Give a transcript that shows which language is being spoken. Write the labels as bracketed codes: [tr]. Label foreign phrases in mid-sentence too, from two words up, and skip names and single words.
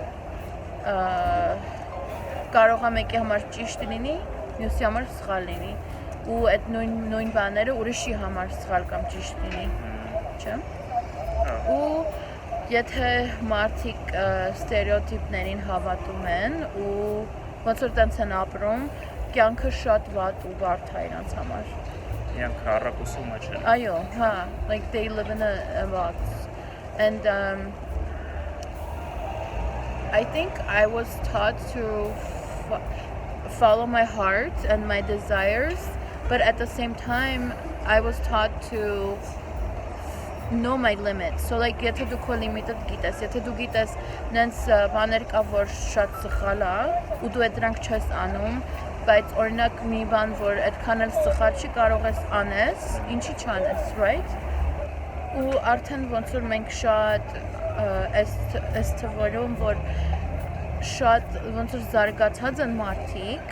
[hy] կարող է մեկի համար ճիշտ լինի, մյուսի համար սխալ լինի, ու այդ նույն բաները ուրիշի համար սխալ կամ ճիշտ լինի, չէ՞։ Ու եթե մարդիկ ստերեոտիպներին հավատում են ու ոնց որ տենց են ապրում, կյանքը շատ վատ ու բարդ է իրանց համար։ Իրանք առակուսում չեն։ Այո, հա, [en] like they live in a box. And I think I was taught to follow my heart and my desires, but at the same time, I was taught to know my limits. So like [hy] եթե դու քո լիմիտը գիտես, եթե դու գիտես նենց բաներ կա, որ շատ սխալ է, ու դու այդ դրանք չես անում, բայց օրինակ մի բան, որ այդքան էլ սխալ չի, կարող ես անես, ինչի չանես, right? Ու արդեն ոնց որ մենք շատ այս թվորում, որ շատ ոնց որ զարգացած են մարդիկ,